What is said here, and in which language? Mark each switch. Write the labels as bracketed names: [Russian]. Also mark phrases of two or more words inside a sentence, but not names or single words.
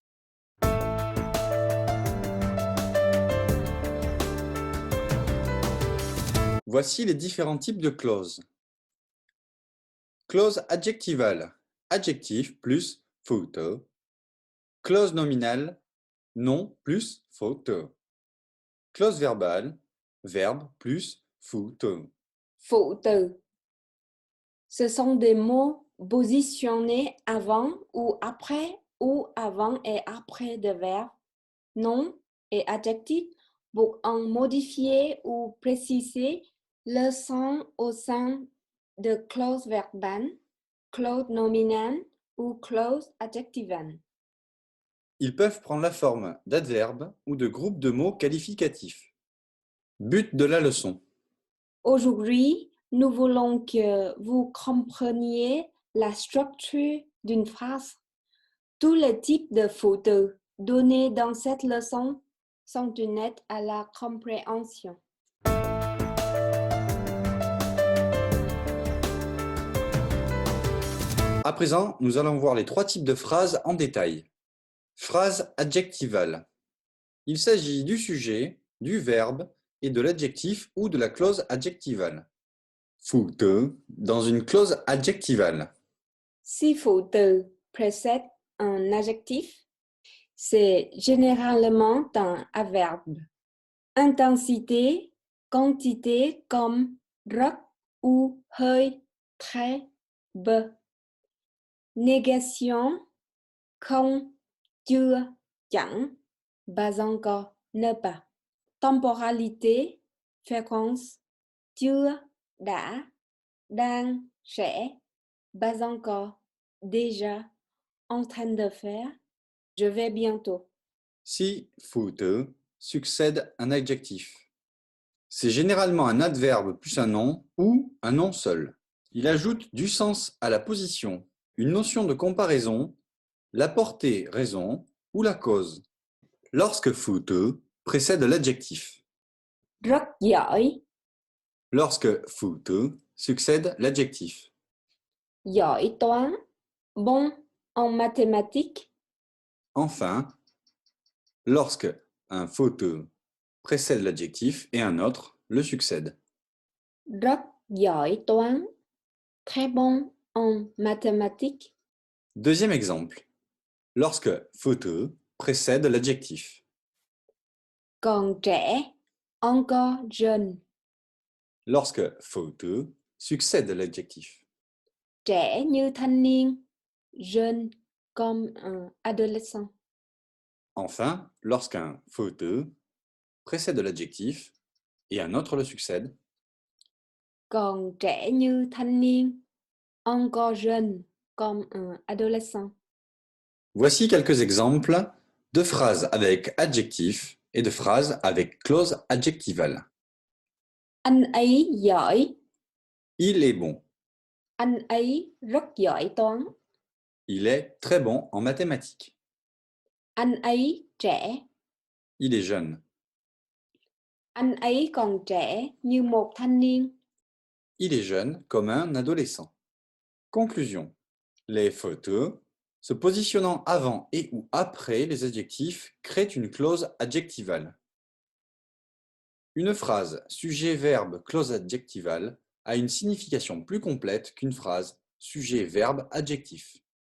[French] Voici les différents types de clauses. Clause adjectivale, adjectif plus photo. Clause nominale, nom plus photo. Clause verbale, verbe plus photo. [Vietnamese] Phụ từ. [French] Ce sont des mots positionnés avant ou avant et après de verbes, nom et adjectif pour en modifier ou préciser le sens au sein de clause verbale, clause nominale ou clause adjectivale. Ils peuvent prendre la forme d'adverbes ou de groupes de mots qualificatifs. But de la leçon. Aujourd'hui, nous voulons que vous compreniez la structure d'une phrase. Tous les types de [Vietnamese] phụ từ [French] donnés dans cette leçon sont d'une aide à la compréhension. À présent, nous allons voir les trois types de phrases en détail. Phrase adjectivale. Il s'agit du sujet, du verbe et de l'adjectif ou de la clause adjectivale. [Vietnamese] Phụ từ [French] dans une clause adjectivale. Si [Vietnamese] phụ từ [French] précède un adjectif, c'est généralement un adverbe. Intensité, quantité comme rất ou hơi, très, peu. Négation, [Vietnamese] không, chưa, chẳng, [French] pas encore, ne pas. Temporalité, fréquence, [Vietnamese] chưa, đã, đang, sẽ, [French] pas encore, déjà, en train de faire, je vais bientôt. Si [Vietnamese] phụ từ [French] succède un adjectif. C'est généralement un adverbe plus un nom ou un nom seul. Il ajoute du sens à la position, une notion de comparaison, la portée raison ou la cause. Lorsque [Vietnamese] phụ từ [French] précède l'adjectif. [Vietnamese] Rất giỏi, [French] Lorsque [Vietnamese] phụ từ [French] succède l'adjectif. [Vietnamese] giỏi toán, [French] bon en mathématiques, Enfin, lorsque un [Vietnamese] phụ từ [French] précède l'adjectif et un autre le succède. [Vietnamese] rất giỏi toán, [French] très bon en mathématiques. Deuxième exemple. Lorsque [Vietnamese] phụ từ [French] précède l'adjectif. [Vietnamese] Còn trẻ, [French] encore jeune, Lorsque [Vietnamese] phụ từ [French] succède l'adjectif. [Vietnamese] trẻ như thanh niên, [French] jeune comme un adolescent. Enfin, lorsqu'un [Vietnamese] phụ từ [French] précède l'adjectif et un autre le succède. [Vietnamese] Còn trẻ như thanh niên, [French] encore jeune comme un adolescent. Voici quelques exemples de phrases avec adjectif et de phrases avec clause adjectivale. [Vietnamese] Anh ấy giỏi, [French] Il est bon. [Vietnamese] anh ấy rất giỏi toán. [French] Il est très bon en mathématiques. [Vietnamese] Anh ấy trẻ, [French] Il est jeune. [Vietnamese] anh ấy còn trẻ như một thanh niên. [French] Il est jeune comme un adolescent. Conclusion. Les [Vietnamese] phụ từ [French] se positionnant avant et ou après les adjectifs créent une clause adjectivale. Une phrase sujet-verbe clause adjectivale a une signification plus complète qu'une phrase sujet-verbe adjectif.